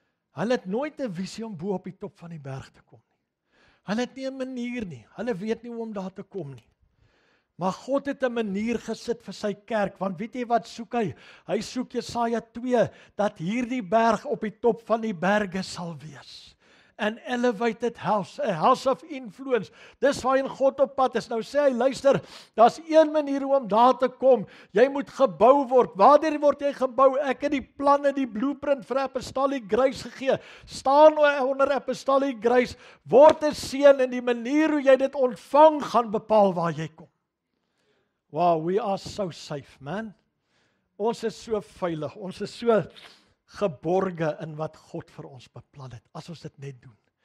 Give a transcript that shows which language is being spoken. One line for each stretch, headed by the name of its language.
Afrikaans: Hulle het nooit 'n visie om bo op die top van die berg te kom nie. Hulle het nie 'n manier nie, hulle weet nie hoe om daar te kom nie. Maar God het 'n manier gesit vir sy kerk, want weet jy wat soek hy? Hy soek Jesaja 2, dat hierdie berg op die top van die berge sal wees.
English: An elevated house, a house of influence.
Afrikaans: Dis waarheen God op pad is. Nou sê hy, luister, daar's een manier om daar te kom. Jy moet gebou word. Waardeur word jy gebou? Ek het die planne, die blueprint vir
English: apostolic grace
Afrikaans: gegee. Staan onder
English: apostolic grace,
Afrikaans: word 'n seun en die manier hoe jy dit ontvang gaan bepaal waar jy kom.
English: Wow, we are so safe, man.
Afrikaans: Ons is so veilig, ons is so geborge in wat God vir ons beplan het, as ons dit net doen.